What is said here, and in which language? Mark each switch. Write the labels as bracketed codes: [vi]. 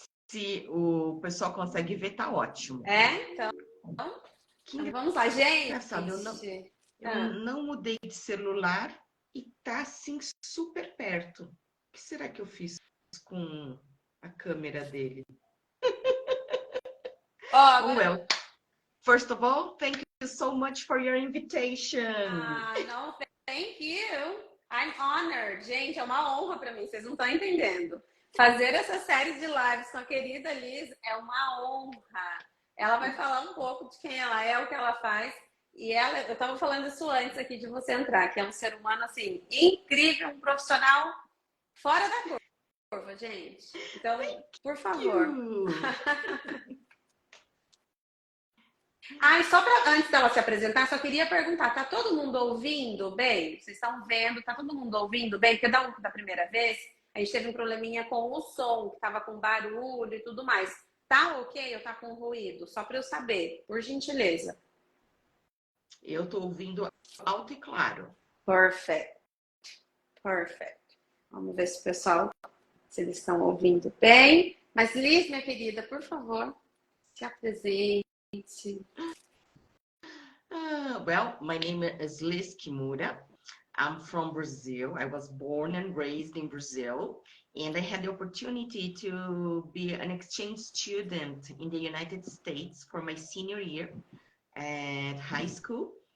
[pt] Se o pessoal consegue ver, tá ótimo. Então vamos lá, gente. Engraçado, eu não mudei de celular e tá assim super perto. O que será que eu fiz com a câmera dele? [en] Well, first of all, thank you so much for your invitation. No, thank you. I'm honored. [pt] Gente, é uma honra para mim, vocês não estão entendendo. Fazer essa série de lives com a querida Liz é uma honra. Ela vai falar um pouco de quem ela é, o que ela faz. E ela, eu estava falando isso antes aqui de você entrar, que é um ser humano assim incrível, um profissional fora da curva, gente. Então, por favor. E só para antes dela se apresentar, só queria perguntar, tá todo mundo ouvindo bem? Vocês estão vendo? Tá todo mundo ouvindo bem? Porque da primeira vez, a gente teve um probleminha com o som, que tava com barulho e tudo mais. Tá ok ou tá com ruído? Só para eu saber, por gentileza. Eu tô ouvindo alto e claro. [en] Perfect. [pt] Vamos ver se o pessoal, se eles estão ouvindo bem. Mas Liz, minha querida, por favor, se apresente. [en] Well, my name is Liz Kimura. I'm from Brazil. I was born and raised in Brazil, and I had the opportunity to be an exchange student in the United States for my senior year at high school.